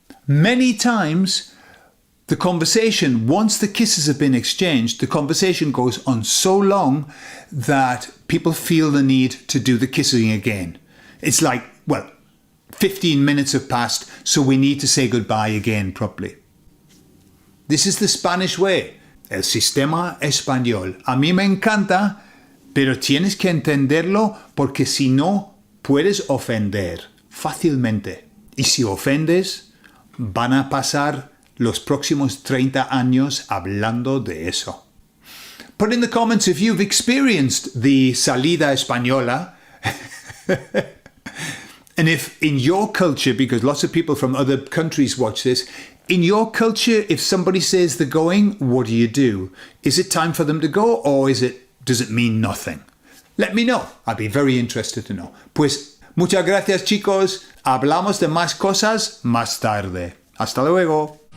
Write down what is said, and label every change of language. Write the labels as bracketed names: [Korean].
[English] Many times, the conversation, once the kisses have been exchanged, the conversation goes on so long that people feel the need to do the kissing again. It's like, 15 minutes have passed, so we need to say goodbye again properly. This is the Spanish way, [Spanish] el sistema español. A mí me encanta, pero tienes que entenderlo porque si no, puedes ofender fácilmente. Y si ofendes, van a pasar los próximos 30 años hablando de eso. [English] Put in the comments if you've experienced the salida española. And if in your culture, because lots of people from other countries watch this, in your culture, if somebody says they're going, what do? Is it time for them to go, or does it mean nothing? Let me know. I'd be very interested to know. [Spanish] Pues, muchas gracias, chicos. Hablamos de más cosas más tarde. Hasta luego.